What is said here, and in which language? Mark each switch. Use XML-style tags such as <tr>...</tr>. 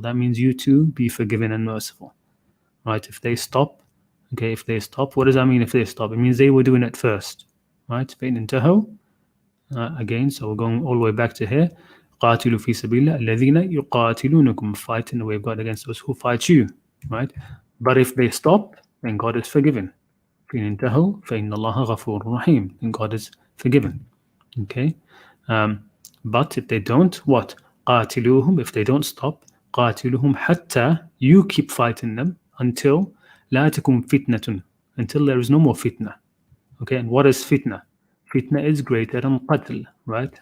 <en>That means you too be forgiven and merciful. Right, if they stop, what does that mean if they stop? It means they were doing it first. Right,</en> <ar>فَإِنْ انْتَهُوا,</ar> <en>again, so we're going all the way back to here.</en> <ar>قَاتِلُوا فِي سَبِيلِ اللَّهِ الَّذِينَ يُقَاتِلُونَكُمْ,</ar> <en>fight in the way of God against those who fight you. Right, but if they stop, then God is forgiven.</en> <ar>فَإِنْ انْتَهُوا فَإِنَّ اللَّهَ غَفُورٌ رَحِيمٌ,</ar> <en>then God is forgiven. Okay, but if they don't, what?</en> <ar>قَاتِلُوهُمْ,</ar> <en>if they don't stop,</en> <ar>قَاتِلُوهُمْ حَتَّى,</ar> <en>you keep fighting them until</en> <ar>لَا تَكُنْ فِتْنَةٌ,</ar> <en>until there is no more fitna. Okay, and what is fitna? Fitna is greater than qatl, right?</en>